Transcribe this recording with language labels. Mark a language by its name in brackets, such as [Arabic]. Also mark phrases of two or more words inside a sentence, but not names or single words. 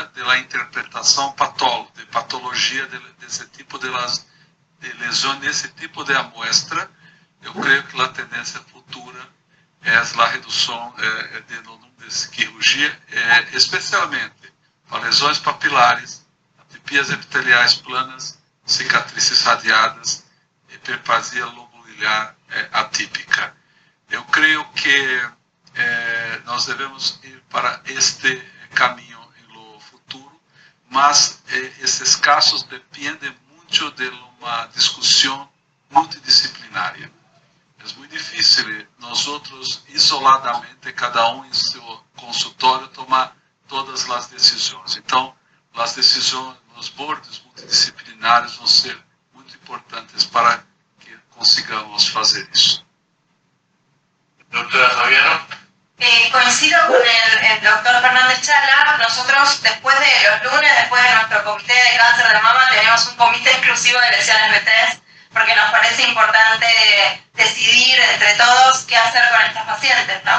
[Spanish] de la interpretación de patología de ese tipo de lesión, de ese tipo de muestra, yo creo que la tendencia futura es la reducción del número de cirugía, especialmente para [Portuguese] lesões papilares, atipias epiteliais planas, [Spanish] cicatrices radiadas, hiperplasia lobular atípica. [Portuguese] Eu creio que nós devemos ir para este caminho no futuro, mas esses casos dependem muito de uma discussão multidisciplinária. É muito difícil nós outros, isoladamente, cada em seu consultório, tomar todas as decisões. Então, as decisões nos bordes multidisciplinares vão ser muito importantes para que consigamos fazer isso. [Spanish] Doctora Fabiano. Coincido con el doctor Fernández Chala. Nosotros, después de los lunes, después de nuestro comité de cáncer de mama, tenemos un comité exclusivo de lesiones B3, porque nos parece importante decidir entre todos qué hacer con estas pacientes, ¿no?